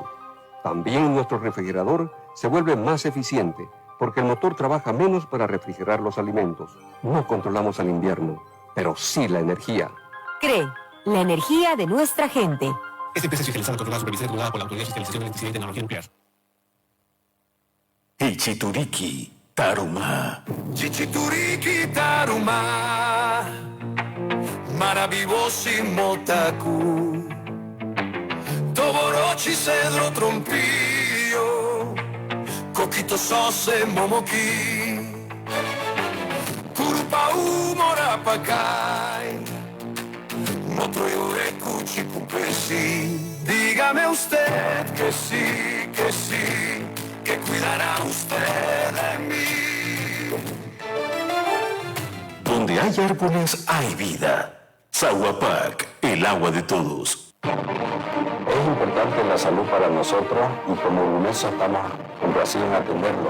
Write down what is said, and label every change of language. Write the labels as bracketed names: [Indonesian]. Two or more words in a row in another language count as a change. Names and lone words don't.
[Spanish] También nuestro refrigerador se vuelve más eficiente porque el motor trabaja menos para refrigerar los alimentos. No controlamos el invierno, pero sí la energía. CRE, la energía de nuestra gente. Esta empresa es fiscalizada, controlada, supervisada y regulada por la Autoridad de Fiscalización de Electricidad y Tecnología Nuclear. Hichituriki Taruma. Chichituriki Taruma. Maravivosi Motaku. Toborochi Cedro Trompillo. Coquito Sose Momoki. Curupau Morapakai. Motoyore Cuchipupesi. Dígame usted que sí, que cuidará usted de mí. Donde hay árboles hay vida. Sahuapac, el agua de todos. Es importante la salud para nosotros y como Grumeso estamos complacidos en atenderlo.